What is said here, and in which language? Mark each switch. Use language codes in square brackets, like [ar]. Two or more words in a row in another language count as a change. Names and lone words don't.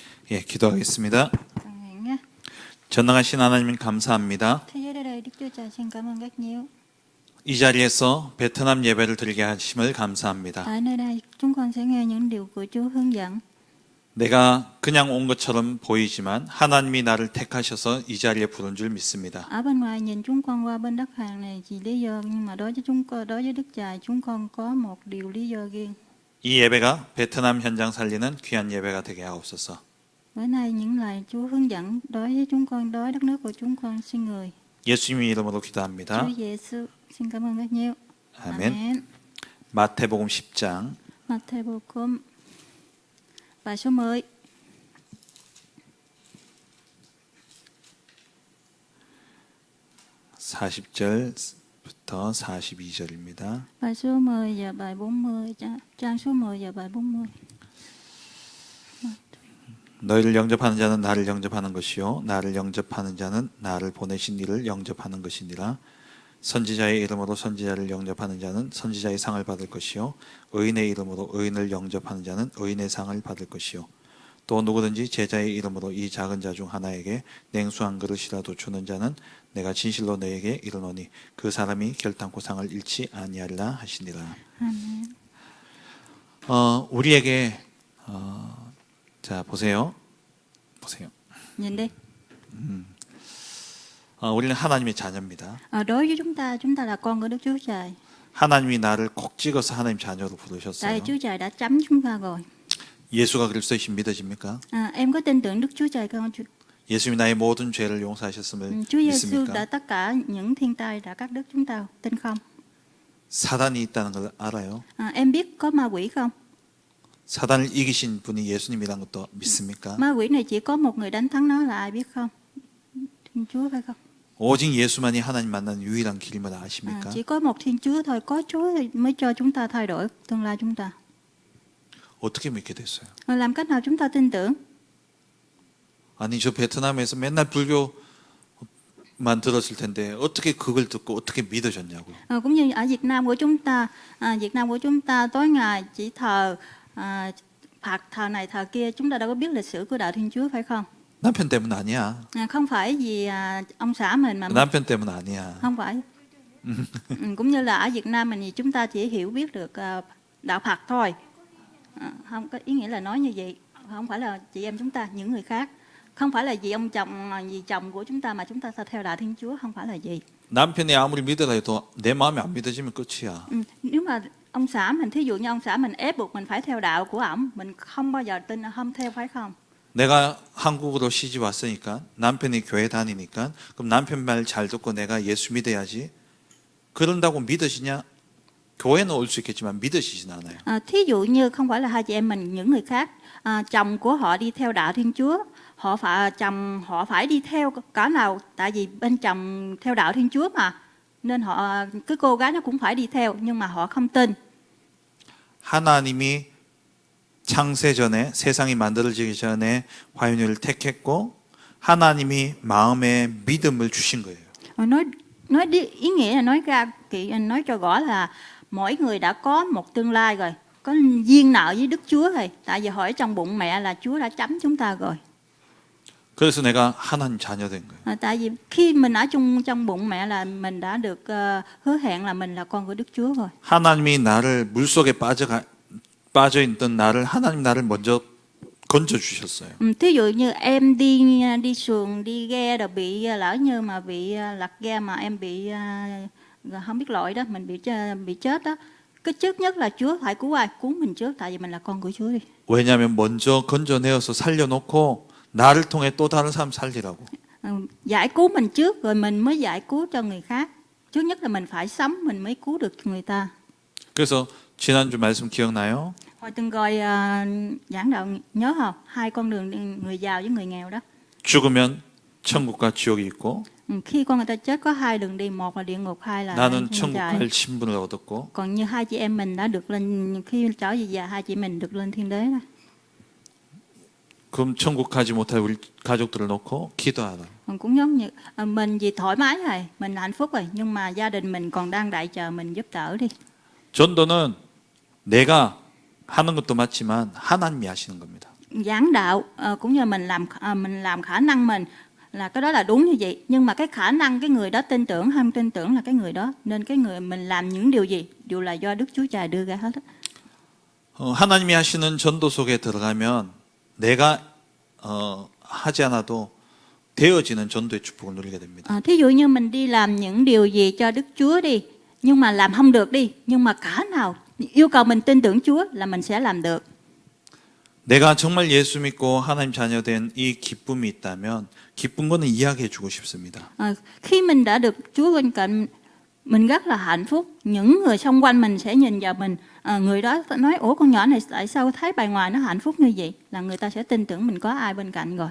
[ko] 예, 기도하겠습니다. [vi] Cầu nguyện nhé. [ko] 전능하신 하나님 감사합니다. [vi] Thế giới đây Đức Chúa Trời xin cảm ơn rất nhiều. [ko] 이 자리에서 베트남 예배를 드리게 하심을 감사합니다. [vi] Ở nơi đây chúng con sẽ nghe những điều của Chúa hướng dẫn. [ko] 내가 그냥 온 것처럼 보이지만 하나님이 나를 택하셔서 이 자리에 부른 줄 믿습니다. [vi] Ở bên ngoài nhìn chúng con qua bên đất hàng này chỉ lý do, nhưng mà đối với Đức Trời chúng con có một điều lý do riêng. [ko] 이 예배가 베트남 현장 살리는 귀한 예배가 되게 하옵소서. [vi] Bữa nay những lời Chúa hướng dẫn đối với chúng con, đối với đất nước của chúng con, xin người. [ko] 예수님의 이름으로 기도합니다. [vi] Chúa Giêsu xin cảm ơn rất nhiều. [ko] 아멘. 마태복음 10장 [vi] Matthew bài số 10. [ko] 40절부터 42절입니다. [vi] Bài số 10 và bài 40, trang số 10 và bài 40. [ko] 너희를 영접하는 자는 나를 영접하는 것이요 나를 영접하는 자는 나를 보내신 이를 영접하는 것이니라. 선지자의 이름으로 선지자를 영접하는 자는 선지자의 상을 받을 것이요 의인의 이름으로 의인을 영접하는 자는 의인의 상을 받을 것이요 또 누구든지 제자의 이름으로 이 작은 자 중 하나에게 냉수 한 그릇이라도 주는 자는 내가 진실로 너에게 이르노니 그 사람이 결단코 상을 잃지 아니하리라 하시니라. Amen. 우리에게 자 보세요. [vi] Nhìn đi. [ko] 우리는 하나님의 자녀입니다. [vi] Đối với chúng ta là con của Đức Chúa Trời. [ko] 하나님이 나를 콕 찍어서 하나님 자녀로 [vi] Tại [ko] 부르셨어요. [vi] Chúa Trời đã chấm chúng ta rồi. [ko] 예수가 그리스도이신 믿어집니까? [vi] Em có tin tưởng Đức Chúa Trời không? [ko] 예수님이 나의 모든 죄를 용서하셨음을 [vi] Chúa Giêsu đã [ko] 믿습니까? [vi] tất cả những thiên tai đã cắt đứt chúng ta, tin không? [ko] 사단이 있다는 걸 알아요. [vi] Em biết có ma quỷ không? [ko] 사단을 이기신 분이 예수님이라는 것도 믿습니까? [vi] Ma quỷ này chỉ có một người đánh thắng nó, là ai biết không? Thiên Chúa phải không? [ko] 오직 예수만이 하나님 만나는 유일한 길임을 아십니까? [vi] Chỉ có một Thiên Chúa thôi, có Chúa thì mới cho chúng ta thay đổi tương lai chúng ta. [ko] 어떻게 믿게 됐어요? [vi] Làm cách nào chúng ta tin tưởng? [ko] 아니 저 베트남에서 맨날 불교만 들었을 텐데 어떻게 그걸 듣고 어떻게 믿어졌냐고요. [vi] Cũng như ở Việt Nam của chúng ta tối ngày chỉ thờ Phật, thờ này thờ kia, chúng ta đâu có biết lịch sử của đạo Thiên Chúa phải không? [ko] 남편 때문 아니야. [vi] Không phải vì ông xã mình mà [ko] 남편 때문 아니야. [vi] không phải. Cũng như là ở Việt Nam mình thì chúng ta chỉ hiểu biết được đạo Phật thôi. Không có ý nghĩa là nói như vậy. Không phải là chị em chúng ta, những người khác. Không phải là vì vì chồng của chúng ta mà chúng ta theo đạo Thiên Chúa, không phải là gì. [ko] 남편이 아무리 믿으라 해도 내 마음이 안 믿어지면 끝이야. [vi] Nếu mà ông xã mình, thí dụ như ông xã mình ép buộc mình phải theo đạo của ổng, mình không bao giờ tin, không theo, phải không? [ko] 내가 한국으로 시집 왔으니까 남편이 교회 다니니까 그럼 남편 말 잘 듣고 내가 예수 믿어야지. 그런다고 믿어지냐? 교회는 올 수 있겠지만 믿어지진 않아요. [vi] Thí dụ như không phải là hai chị em mình, những người khác, chồng của họ đi theo đạo Thiên Chúa, chồng họ phải đi theo cả nào, tại vì bên chồng theo đạo Thiên Chúa mà, nên cái cô gái nó cũng phải đi theo, nhưng mà họ không tin. [ko] 하나님이 창세 전에 세상이 만들어지기 전에 화요일을 택했고 하나님이 마음에 믿음을 주신 거예요. [vi] Nói ý nghĩa là nói cho rõ là mỗi người đã có một tương lai rồi, có duyên nợ với Đức Chúa rồi, tại vì hỏi trong bụng mẹ là Chúa đã chấm chúng ta rồi. [ko] 그래서 내가 하나님 자녀 된 거예요. [vi] Tại vì khi mình ở trong bụng mẹ là mình đã được hứa hẹn là mình là con của Đức Chúa rồi. [ko] 하나님이 나를 물속에 빠져 있던 나를 하나님 나를 먼저 건져 주셨어요. [vi] Thí dụ như em đi xuồng, đi ghe rồi bị lỡ như mà bị lật ghe mà em bị không biết lội đó, mình bị chết đó. Cái trước nhất là Chúa phải cứu ai? Cứu mình trước, tại vì mình là con của Chúa đi. [ko] 왜냐하면 먼저 건져내어서 살려놓고 나를 통해 또 다른 사람 살리라고. [vi] Giải cứu mình trước rồi mình mới giải cứu cho người khác. Trước nhất là mình phải sống mình mới cứu được người ta. [ko] 그래서 지난주 말씀 기억나요? [vi] Hồi từng rồi giảng đạo nhớ không? Hai con đường người giàu với người nghèo đó. [ko] 죽으면 천국과 지옥이 있고 [vi] Khi con người ta chết có hai đường đi, một là địa ngục, hai là [ko] 나는 [vi] thiên [ko] 천국 [vi] đàng. [ko] 갈 신분을 얻었고 [vi] Còn như hai chị em mình đã được lên, khi trở về già hai chị mình được lên thiên đế đó. [ko] 그럼 천국 가지 못할 우리 가족들을 놓고 기도하라. [vi] Cũng giống như mình vì thoải mái rồi, mình hạnh phúc rồi, nhưng mà gia đình mình còn đang đợi chờ mình giúp đỡ đi. [ko] 전도는 내가 하는 것도 맞지만 하나님이 하시는 겁니다. [vi] giảng đạo cũng như mình làm khả năng mình là cái đó là đúng như vậy, nhưng mà cái khả năng cái người đó tin tưởng hay không tin tưởng là cái người đó, nên cái người mình làm những điều gì đều là do Đức Chúa Trời đưa ra hết á. [ko] 하나님이 하시는 전도 속에 들어가면 내가 하지 않아도 되어지는 전도의 축복을 누리게 됩니다. [vi] Thí dụ như mình đi làm những điều gì cho Đức Chúa đi, nhưng mà làm không được đi, nhưng mà cả nào yêu cầu mình tin tưởng Chúa là mình sẽ làm được. [ko] 내가 정말 예수 믿고 하나님 자녀된 이 기쁨이 있다면 기쁜 거는 이야기해 주고 싶습니다. [vi] Khi mình đã được Chúa bên cạnh, mình rất là hạnh phúc. Những người xung quanh mình sẽ nhìn vào mình, người đó nói ủa con nhỏ này tại sao thấy bề ngoài nó hạnh phúc như vậy, là người ta sẽ tin tưởng mình có ai bên cạnh rồi.